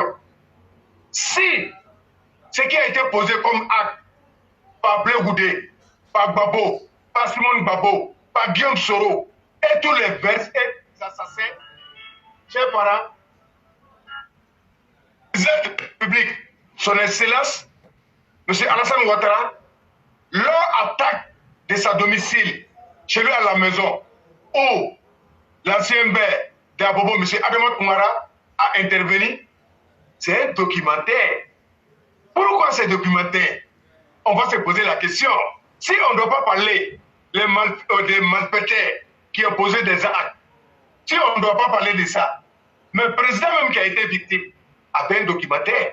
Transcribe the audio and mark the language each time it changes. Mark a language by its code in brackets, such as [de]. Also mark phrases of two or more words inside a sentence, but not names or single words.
[fr] Si ce qui a été posé comme acte par Blé Goudé, par Gbagbo, par Simone Gbagbo, par Guillaume Soro et tous les vers et les assassins, chers parents, le public, son Excellence, M. Alassane Ouattara, leur attaque de sa domicile, chez lui à la maison, où l'ancien maire d'Abobo, M. Adama Koumara, a intervenu, c'est un documentaire. Pourquoi c'est documentaire? On va se poser la question. Si on ne doit pas parler des malfaiteurs qui ont posé des actes, si on ne doit pas parler de ça, mais le président même qui a été victime avait un documentaire.